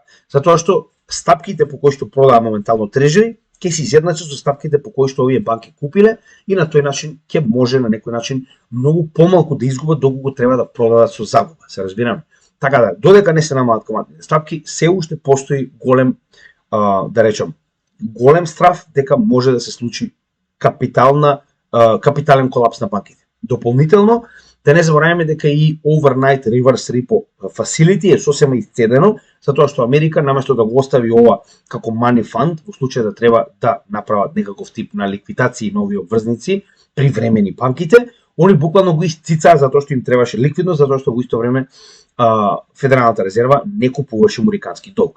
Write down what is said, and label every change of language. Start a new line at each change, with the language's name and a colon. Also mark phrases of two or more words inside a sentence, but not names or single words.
Macedonian: Затоа што стапките по кои што продава моментално трежери ќе се изедначат со стапките по кои што овие банки купиле и на тој начин ќе може на некој начин многу помалку да изгубат доколку треба да продадат со загуба, се разбираме. Така да, додека не се намалат каматните стапки, се уште постои голем, да речам, голем страв дека може да се случи капитален колапс на банките. Дополнително, да не забораваме дека и
English: overnight reverse repo facility
Macedonian: е сосема исцедено, затоа што Америка наместо да го остави ова како
English: money fund,
Macedonian: во случај да треба да направат некаков тип на ликвидација на овие обврзници при времени банките, они буквално го исцицаа затоа што им требаше ликвидност, затоа што во исто време Федералната резерва не купуваше американски долг.